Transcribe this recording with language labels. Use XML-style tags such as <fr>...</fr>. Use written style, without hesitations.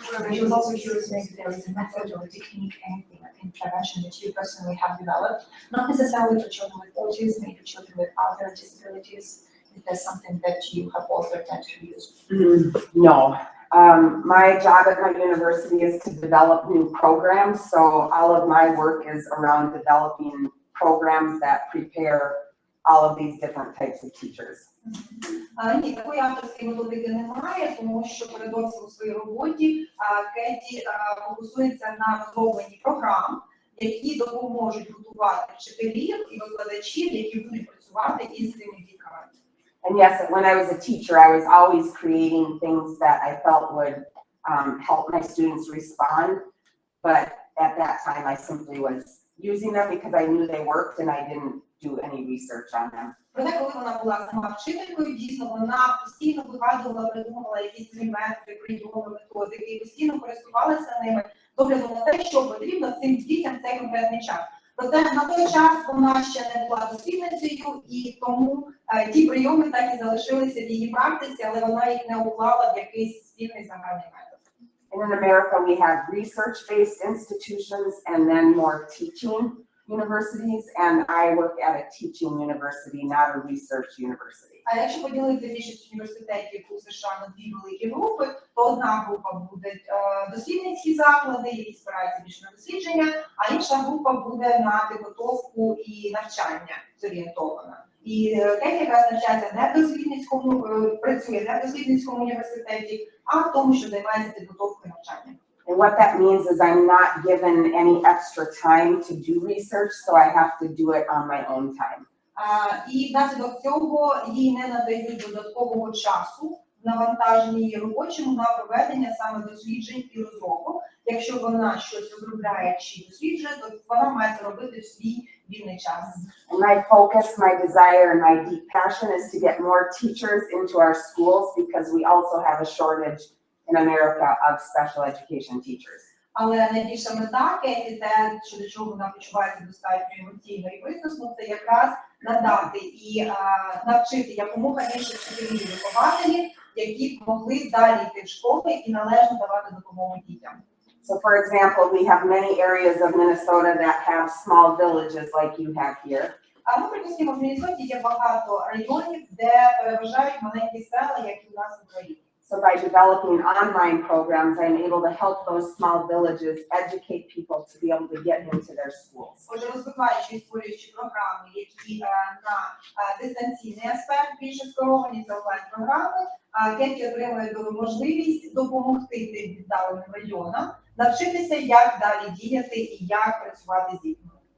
<en>I was also curious if there is a method or a technique, anything like intervention that you personally have developed, not necessarily for children with autism, maybe children with other disabilities. Is there something that you have also tend to use? No, My job at my university is to develop new programs, so all of my work is around developing programs that prepare all of these different types of teachers.</en> <uk>Ні, такої авторської методики немає, тому що передовсім у своїй роботі Кеті фокусується на розробленні програм, які допоможуть готувати вчителів і викладачів, які будуть працювати із цими дітками.</uk> <en>And yes, when I was a teacher, I was always creating things that I felt would help my students respond. But at that time, I simply was using them because I knew they worked and I didn't do any research on them.</en> <uk>Проте, коли вона була сама вчителькою, дійсно вона постійно вигадувала, придумувала якісь нові методи, прийоми, методики, і постійно користувалася ними, догляду на те, що потрібно цим дітям в цей конкретний час. Проте на той час вона ще не була дослідницею, і тому ті прийоми так і залишилися в її практиці, але вона їх не уклала в якийсь спільний загальний метод.</uk> <en>And in America, we have research-based institutions and then more teaching universities, and I work at a teaching university, not a research university.</en> <uk>А якщо поділити більшість університетів у США на дві великі групи, то одна група буде дослідницькі заклади, які спираються більше на дослідження, а інша група буде на підготовку і навчання зорієнтована. І Кеті якраз навчається не в дослідницькому, працює не в дослідницькому університеті, а в тому, що займається підготовкою навчання.</uk> <en>And what that means is I'm not given any extra time to do research, so I have to do it on my own time.</en> <uk>І внаслідок цього їй не надають додаткового часу в навантаженні її робочому на проведення саме досліджень і розробок. Якщо вона щось розробляє чи досліджує, то вона має це робити в свій вільний час.</uk> <en>And my focus, my desire, and my deep passion is to get more teachers into our schools because we also have a shortage in America of special education teachers.</en> <uk>Але найбільша мета Кеті, те, що до чого вона почувається достатньо емоційно і виснажено, це якраз надати і навчити якомога більше вчителів і вихователів, які б могли далі йти в школи і належно давати допомогу дітям.</uk> <en>So for example, we have many areas of Minnesota that have small villages like you have here.</en> <uk>А ми припустимо, в Міннесоті є багато районів, де переважають маленькі села, як і у нас в Україні.</uk> <en>So by developing online programs, I'm able to help those small villages educate people to be able to get into their schools.</en> <uk>Отже, розвиваючи і створюючи програми, які на дистанційний аспект більше скеровані за онлайн-програми, Кеті отримує можливість допомогти тим віддаленим районам, навчитися, як далі діяти і як працювати з дітьми.</uk>